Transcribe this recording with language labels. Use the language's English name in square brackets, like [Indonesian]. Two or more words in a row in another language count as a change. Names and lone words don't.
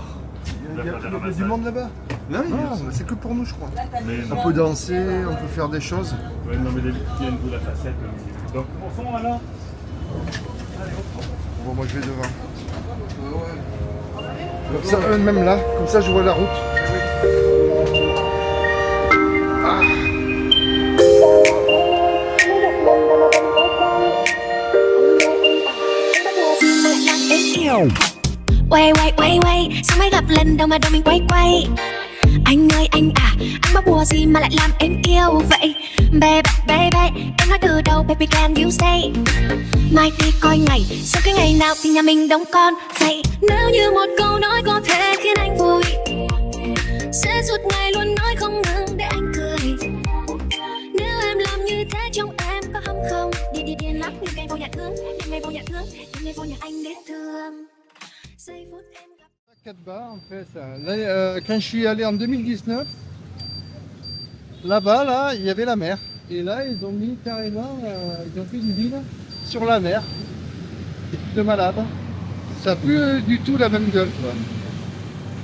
[French] Il y a du monde là-bas? Non, c'est que pour nous, je crois. Mais On peut danser, on peut faire des choses. ouais, non, mais les viennent de la facette. Donc, au fond, alors. Bon, moi, je vais devant. Comme ça, même là, comme ça, je vois la route. Ah. [Vietnamese] Quay sao mới gặp lần đầu mà đôi mình quay anh ơi anh à anh bắt bùa gì mà lại làm em yêu vậy baby em nói từ đầu [English] baby can you stay [Vietnamese] mai đi coi ngày sau cái ngày nào thì nhà mình đóng con vậy nếu như một câu nói có thể khiến anh vui sẽ suốt ngày luôn nói không ngừng để anh cười nếu em làm như thế trong em có hâm không điên lắm như cây vô nhà thương đêm ngày vô nhà thương đêm ngày vô nhà anh để thương giây phút em gặp [French] Katba, en fait, là, quand je suis allé en 2019, là-bas, là, il y avait la mer. Et là, ils ont mis carrément, ils ont fait une ville sur la mer. C'est de malade. Ça n'a plus du tout la même gueule, quoi.